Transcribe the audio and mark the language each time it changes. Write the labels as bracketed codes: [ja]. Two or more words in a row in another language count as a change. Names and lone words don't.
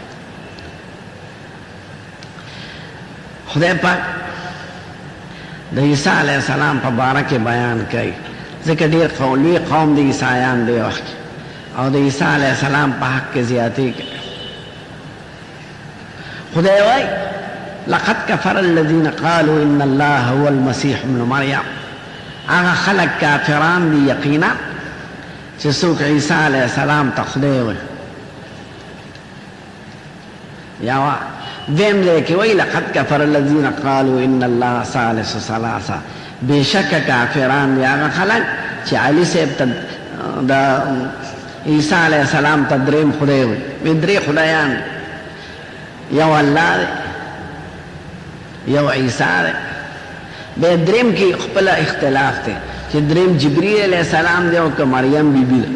[ps] خدای پاک د عیسی [ar] علیه السلام [ps] په باره کې بیان کوي، ځکه ډېر لوی قوم د عیسایان دی وخت او د عیسی [ar] علیه السلام [ps] په حق کې زیاتې کوي. خدای وایي [ar] لقد کفر الذین قالوا ان الله هو المسیح ابن مریم. [ps] هغه خلک کافران دي یقینا چې څوک عیسی [ar] علیه السلام [ps] ته خدای وایي. یا دویم ځای کې وایي [ar] لقد کفر الذین قالوا ان الله ثالث ثلاثه. [ps] بېشکه کافران دي هغه خلک چې علي صاحب ته د عیسی [ar] علیه السلام [ps] ته دریم خدای وایي. درې خدایان دي، یو الله دی، یو عیسی دی. بیا دریم کې خپل اختلاف دی چې دریم جبریل [ar] علیه السلام [ps] دی او که مریم بی بی ده.